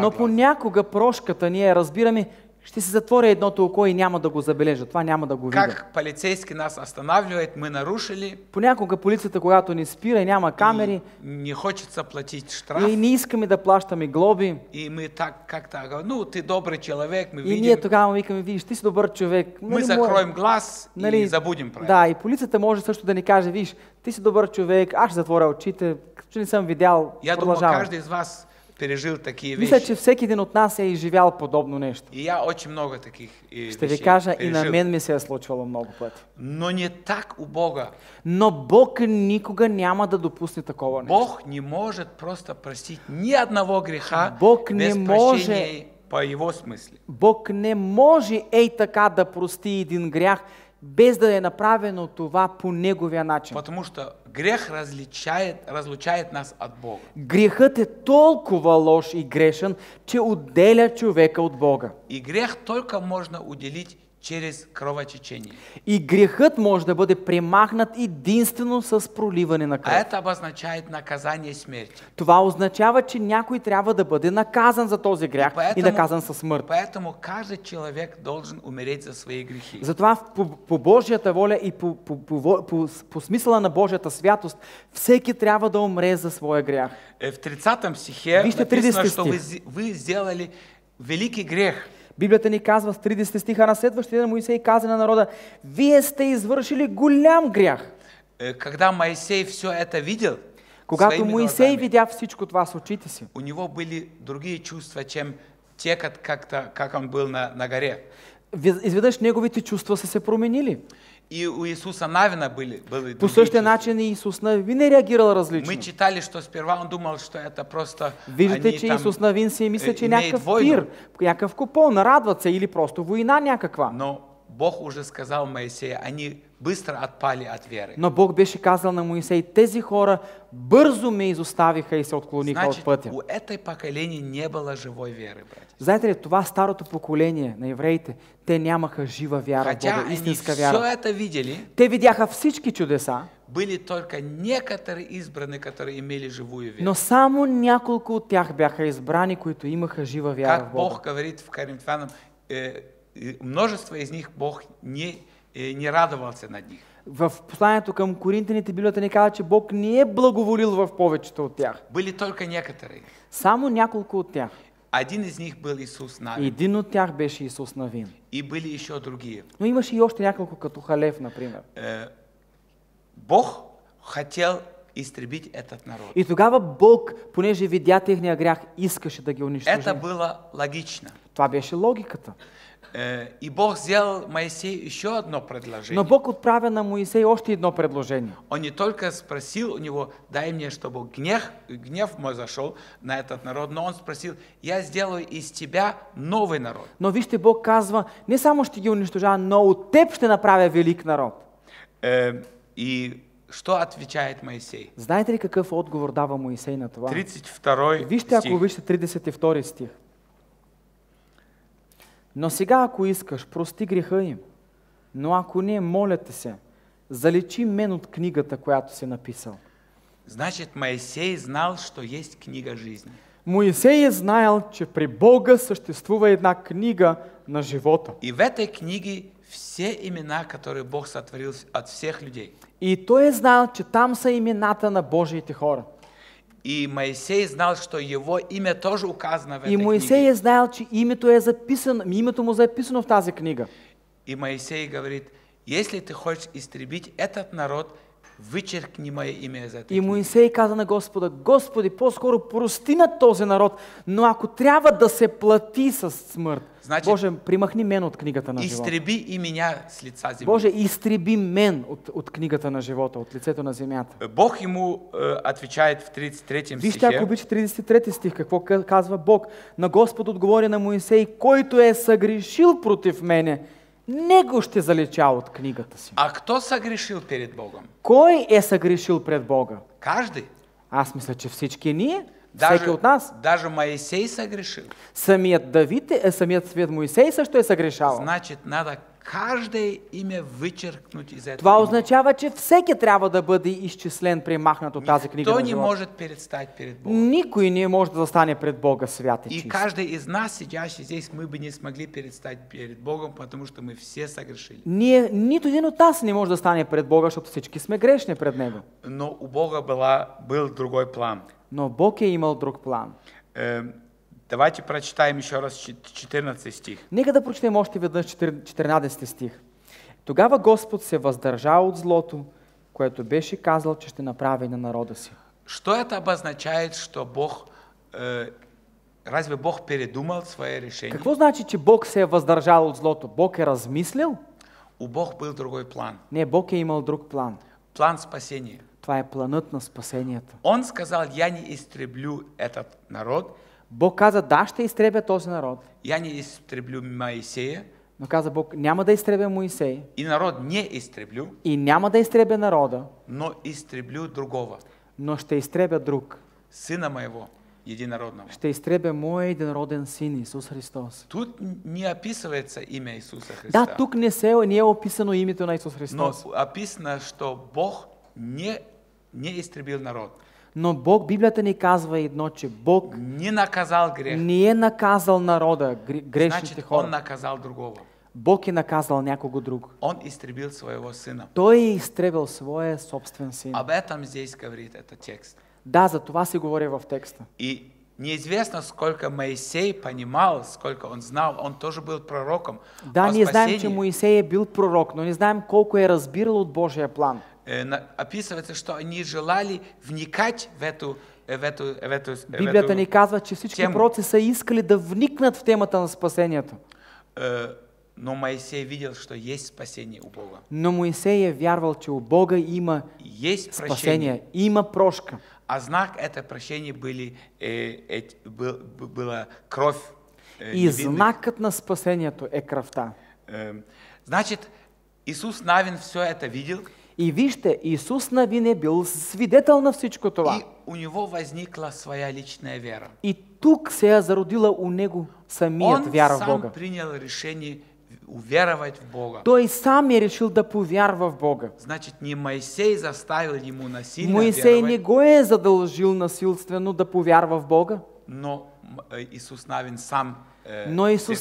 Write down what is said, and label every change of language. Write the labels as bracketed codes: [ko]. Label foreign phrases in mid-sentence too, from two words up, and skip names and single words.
[ru] Но глаза. [bg] понякога прошката ние разбираме, ще се затворя едното око и няма да го забележа, това няма да го видя. [ru] Как полицейский нас останавливает, мы нарушили, [bg] Понякога полицията, когато ни спира и няма камери, [ru] и не хочется платить штраф, [bg] и не искаме да плащаме глоби, [ru] и мы так как-то говорим: ну, ты добрый человек, мы [bg] и ние видим, тогава викаме: виж, ти си добър човек. [ru] мы закроем глаз и забудем про это. [bg] Да, и полицията може също да ни каже: виж, ти си добър човек, аз ще затворя очите, че не съм видял, [ru] Я думаю, [bg] продължавам. [ru] каждый из вас пережил такие [bg] Мисля, [ru] вещи. [bg] че всеки един от нас е изживял подобно нещо. [ru] И я очень много таких [bg] Ще ви [ru] вещей [bg] кажа, и на [ru] пережил. [bg] мен ми се е случвало много пъти. [ru] Но не так у Бога. [bg] Но Бог никога няма да допусне такова нещо. [ru] Бог не может просто простить ни одного греха [bg] Бог не [ru] без [bg] може- [ru] прощения по Его смысле. [bg] Бог не може ей така да прости един грях, без да е направено това по неговия начин. [ru] Потому что грех разлучает нас от Бога. [bg] Грехът е толкова лош и грешен, че отделя човека от Бога. [ru] И грех только можно уделить через кровотечение. [bg] И грехът може да бъде премахнат единствено с проливане на [ru] А [bg] кръв. [ru] это обозначает наказание смерти. [bg] Това означава, че някой трябва да бъде наказан за този грях и наказан със смърт. [ru] Поэтому каждый человек должен умереть за свои грехи. [bg] Затова по Божията воля и по смисъла на Божията святост, всеки трябва да умре за своя грях. [ru] В 30 стихе [bg] Вижте [ru] написано, [bg] 30 [ru] что вы сделали великий грех. [bg] Библията ни казва в 30 стиха: на следващия ден Моисей каза на народа: вие сте извършили голям грях. [ru] Когда Моисей все это видел, [bg] Когато [ru] своими [bg] Моисей [ru] глазами, [bg] видя всичко това с очите си, [ru] у него были другие чувства, чем те, как он был на горе. [bg] изведнъж неговите чувства са се променили. [ru] И у Иисуса Навина были [bg] По [ru] другие [bg] същия [ru] чувства. [bg] начин и Исус Навин е реагирал различно. [ru] Мы читали, что сперва он думал, что это просто [bg] Виждате, [ru] они [bg] че [ru] там [bg] Исус Навин си мисля, че е [ru] имеют [bg] някакъв [ru] войну. [bg] пир, някакъв купон, нарадват се или просто война някаква. [ru] Но Бог уже сказал Моисею, они быстро отпали от веры. [bg] Но Бог беше казал на Моисей: тези хора бързо ме изоставиха и се отклониха от [ru] Значит, [bg] пътя. [ru] у этой поколения не было живой веры, братья. [bg] Знаете ли, това старото поколение на евреите, те нямаха жива вяра в [ru] Хотя [bg] Бога, [ru] они [bg] истинска [ru] все [bg] вяра. [ru] это видели, [bg] Те видяха всички чудеса, [ru] были только некоторые избранные, которые имели живую веру. [bg] но само няколко от тях бяха избрани, които имаха жива вяра в [ru] Как [bg] Бога. [ru] Бог говорит в Коринфянам, множество из них Бог не радовался над них. [bg] В посланието към Коринтяните Библията ни казва, че Бог не е благоволил в повечето от тях. [ru] Были только некоторые. [bg] Само няколко от тях. [ru] Один из них был Иисус Навин. [bg] Един от тях беше Исус Навин. [ru] И были еще другие. [bg] Но имаше и още няколко, като Халев, например. [ru] Бог хотел изтребить этот народ. [bg] И тогава Бог, понеже видя техния грях, искаше да ги унищожи. [ru] Это было логично. [bg] Това беше логиката. [ru] И Бог сделал Моисею еще одно предложение. [bg] Но Бог отправя на Моисей още едно предложение. [ru] Он не только спросил у него, дай мне, чтобы гнев мой зашел на этот народ, но он спросил, я сделаю из тебя новый народ. [bg] Но вижте, Бог казва, не само ще ги унищожава, но от теб ще направя велик народ. [ru] И что отвечает Моисей? [bg] Знаете ли какъв отговор дава Моисей на това? [ru] 32 [bg] Вижте, ако [ru] стих. [bg] вижте 32 стих. Но сега, ако искаш, прости греха им. Но ако не, моля те се, заличи мен от книгата, която си написал. [ru] Значит, Моисей знал, что есть книга жизни. [bg] Моисей е знаел, че при Бога съществува една книга на живота. [ru] И в этой книге все имена, которые Бог сотворил от всех людей. [bg] И той е знаел, че там са имената на Божиите хора. [ru] И Моисей знал, что его имя тоже указано в этой [bg] И Моисей [ru] книге. [bg] е знаел, че името му е записано в тази книга. [ru] И Моисей говорит, если ты хочешь истребить этот народ, вычеркни мое имя из этой [bg] И [ru] книги. [bg] Моисей каза на Господа, Господи, по-скоро прости на този народ, но ако трябва да се плати с смърт, Значи, Боже, примахни мен от книгата на живота. [ru] Изтреби и меня с лица земли. [bg] Боже, изтреби мен от книгата на живота, от лицето на земята. [ru] Бог ему отвечает в 33 [bg] Вижте, ако [ru] стихе. [bg] обича 33 стих, какво казва Бог. На Господ отговори на Моисей, който е съгрешил против мене, него ще залича от книгата си. [ru] А кто согрешил перед Богом? [bg] Кой е съгрешил пред Бога? [ru] Каждый. [bg] Аз мисля, че всички ние, всеки от нас. [ru] Даже Моисей согрешил. [bg] Самият Давид, самият свет Моисей също е съгрешал. [ru] Значит, надо каждое имя вычеркнуть из этого. [bg] Това означава, че всеки трябва да бъде изчислен, премахнат от тази книга [ru] Никто [bg] на [ru] не [bg] живота. [ru] может предстать перед Богом. [bg] Никой не може да застане пред Бога свят и [ru] И [bg] чист. [ru] каждый из нас, сидящий здесь, мы бы не смогли предстать перед Богом, потому что мы все согрешили. [bg] Ние, нито един от нас не може да стане пред Бога, защото всички сме грешни пред Него. [ru] Но у Бога был другой план. [bg] Но Бог е имал друг план. [ru] Давайте прочитаем еще раз 14 стих. [bg] Нека да прочетем още веднъж 14 стих. Тогава Господ се въздържа от злото, което беше казал, че ще направи на народа си. [ru] Что это обозначает, что Бог, разве Бог передумал свое решение? [bg] Какво значи, че Бог се е въздържал от злото? Бог е размислил? [ru] У Бога был другой план. [bg] Не, Бог е имал друг план. [ru] План спасения. [bg] Това е планът на спасението. [ru] Он сказал, я не истреблю этот народ, [bg] Бог каза, да, ще изтребя този народ. [ru] я не истреблю Моисея, [bg] Но каза Бог, няма да изтребя Моисей [ru] и народ не истреблю, [bg] и няма да изтребя народа, [ru] но истреблю другого, [bg] но ще изтребя друг. [ru] сына моего, единородного. [bg] Ще изтребя моя единороден син Исус Христос. [ru] Тут не описывается имя Иисуса Христа, [bg] Да, тук не е описано името на Исус [ru] но [bg] Христос. [ru] описано, что Бог не истребил народ, [bg] Но Бог, Библията ни казва едно, че Бог [ru] не наказал грех, [bg] не е наказал народа, грешните [ru] значит, Он [bg] хора. [ru] наказал другого. [bg] Бог е наказал някого друг. [ru] Он истребил своего сына. [bg] Той е изтребил своя собствен син. [ru] Об этом здесь говорит этот текст. [bg] Да, за това се говори в текста. [ru] И неизвестно, сколько Моисей понимал, сколько он знал, он тоже был пророком. [bg] Да, [ru] о [bg] ние знаем, че [ru] спасении. [bg] Моисей е бил пророк, но не знаем колко е разбирал от Божия план. [ru] Описывается, что они желали вникать в эту [bg] Библията ни казва, че всички [ru] тему. [bg] пророци са искали да вникнат в темата на спасението. [ru] Но Моисей видел, что есть спасение у Бога. [bg] Но Моисей е вярвал, че у Бога има [ru] Есть прощение. [bg] спасение, има прошка. [ru] А знак это прощение была кровь. [bg] И [ru] невинных. [bg] знакът на спасението е кръвта. [ru] Значит, Иисус Навин все это видел, [bg] И вижте, Исус Навин е бил свидетел на всичко това. [ru] и у него возникла своя личная вера. [bg] И тук се е зародила у него самият [ru] Он [bg] вяра в [ru] сам [bg] Бога. [ru] принял решение уверовать в Бога. [bg] Той сам е решил да повярва в Бога. [ru] Значит, не Моисей заставил ему насильно [bg] Моисей не [ru] веровать, [bg] го е задължил насилствено да повярва в Бога, [ru] но Иисус Навин сам [bg] но Исус